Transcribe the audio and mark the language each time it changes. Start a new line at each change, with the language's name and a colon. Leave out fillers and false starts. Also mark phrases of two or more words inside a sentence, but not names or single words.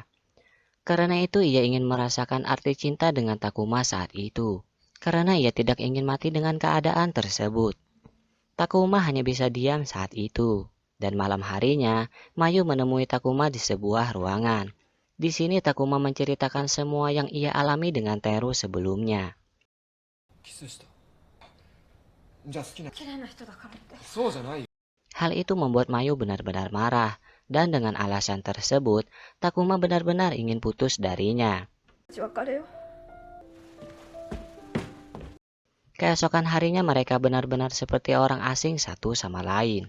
Indonesian: Karena itu ia ingin merasakan arti cinta dengan Takuma saat itu, karena ia tidak ingin mati dengan keadaan tersebut. Takuma hanya bisa diam saat itu, dan malam harinya Mayu menemui Takuma di sebuah ruangan. Di sini Takuma menceritakan semua yang ia alami dengan Teru sebelumnya.
Japanese: キスしたじゃあ好きな綺麗な人だからって。そうじゃないよ
Indonesian: Hal itu membuat Mayu benar-benar marah, dan dengan alasan tersebut, Takuma benar-benar ingin putus darinya.
Japanese: 別れよ。
Indonesian: Keesokan harinya mereka benar-benar seperti orang asing satu sama lain.